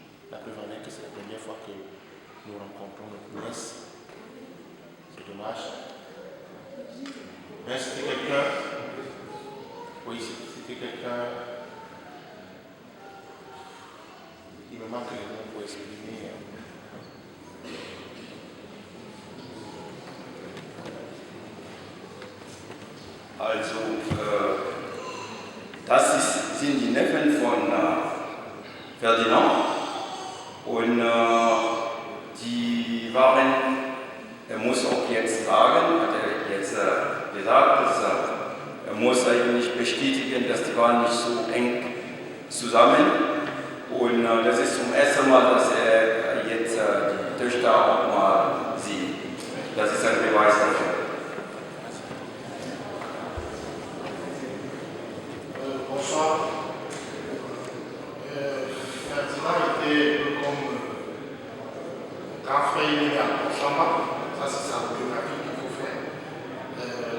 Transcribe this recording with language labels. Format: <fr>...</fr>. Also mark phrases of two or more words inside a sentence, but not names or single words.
<fr>La preuve en est que c'est la première fois que nous rencontrons notre nièce. C'est dommage. Mais c'était quelqu'un. Oui, c'était quelqu'un. Il me manque les mots pour exprimer.</fr> <de>Also, das sind die Neffen von Ferdinand und die waren, er muss auch jetzt sagen, hat er jetzt gesagt, dass er muss eigentlich bestätigen, dass die waren nicht so eng zusammen und das ist zum ersten Mal, dass er jetzt die Töchter auch mal sieht. Das ist ein Beweis dafür.</de> <fr>Bonsoir. Ferdinand était comme grand frère immédiat pour Chamba. Ça, c'est sa biographie qu'il faut faire.</fr>